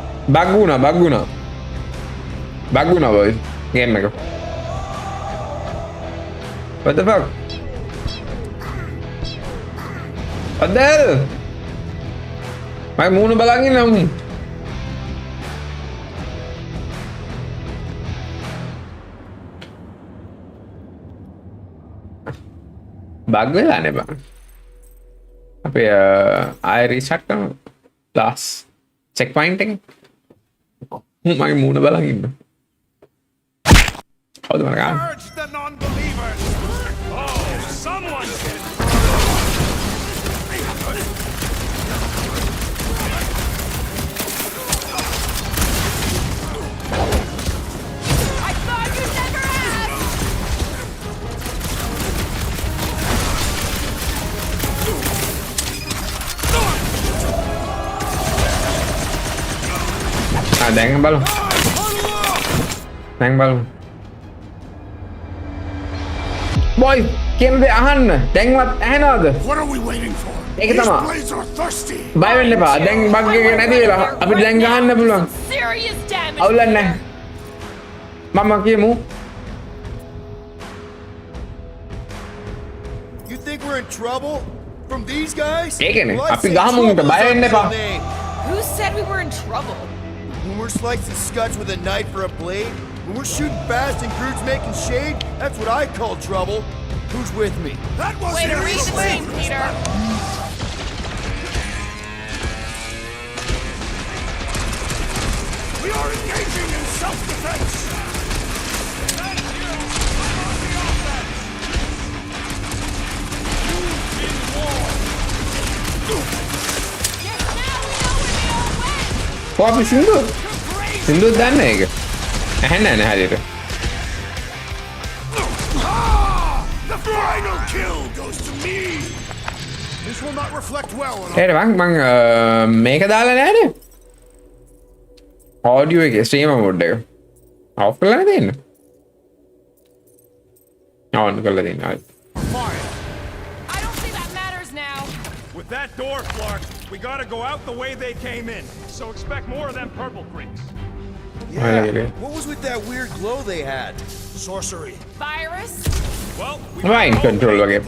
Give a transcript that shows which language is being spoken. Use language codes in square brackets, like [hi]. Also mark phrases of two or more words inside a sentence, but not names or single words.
[en] Baguna boys. Game එක. What the fuck? What the hell? [si] මගේ මූණ බලන් ඉන්නවා. බග් වෙලා නේ බං. අපේ ආයෙ රීස්ටාර්ට් කරමු. [en] last check point [si] එක. මගේ මූණ බලන් ඉන්නවා. කවුද මට ගන්න? [en] Urge the non-believers! Oh, someone can... I thought you'd never ask! [si] දැන් බලමු. දැන් බලමු. Boy, කියන දේ අහන්න. දැන්වත් ඇහෙනවද? [en] What are we waiting for? [si] ඒක [en] These [si] තමයි. [en] blades are thirsty. [si] බය වෙන්න එපා. දැන් බග් එක නැති වෙලා අපිට දැන් ගහන්න පුළුවන්. [en] Serious damage! [si] අවුලක් නැහැ. මම කියමු. [en] You think we're in trouble? From these guys? [si] ඒකනේ. [en] Well, I'd [si] අපි [en] say [si] ගහමු උන්ට [en] trouble's [si] බය [en] our [si] වෙන්න එපා. [en] middle name. Who said we were in trouble? When we're slicing scuds with a knife or a blade, when we're shooting fast and Groot's making shade, that's what I call trouble. Who's with me? That was Way to read the team, Peter! We are engaging in self-defense. [si] අපි සින්දු දන්න එක ඇහෙන්නේ නැහැ හරියට [en] The final kill goes to me. This will not reflect well on [si] ඒට මං මේක දාලා නෑනේ ඔඩියෝ එකේ [en] streamer mode [si] එක ඔෆ් කරලා තියෙන්නේ ඔන් කරලා තියෙනවා [en] With that door, Clark, we gotta go out the way they came in. So expect more of them purple creeps. Yeah. What was with that weird glow they had? Sorcery. Virus? Well, we Mind control again.